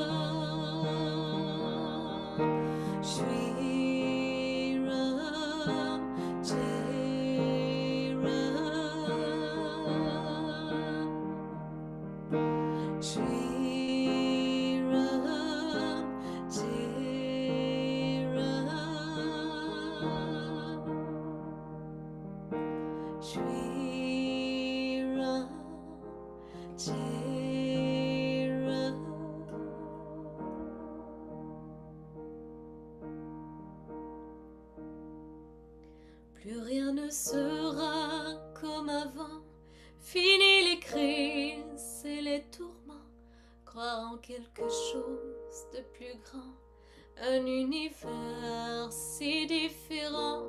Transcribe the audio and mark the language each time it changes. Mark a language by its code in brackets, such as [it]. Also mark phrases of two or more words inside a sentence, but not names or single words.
[sa] Shri Ram Jai Ram, Shri Ram Jai Ram, Shri Ram Jai Ram. [fr] Plus rien ne sera comme avant, fini les crises et les tourments, croire en quelque chose de plus grand, un univers si différent.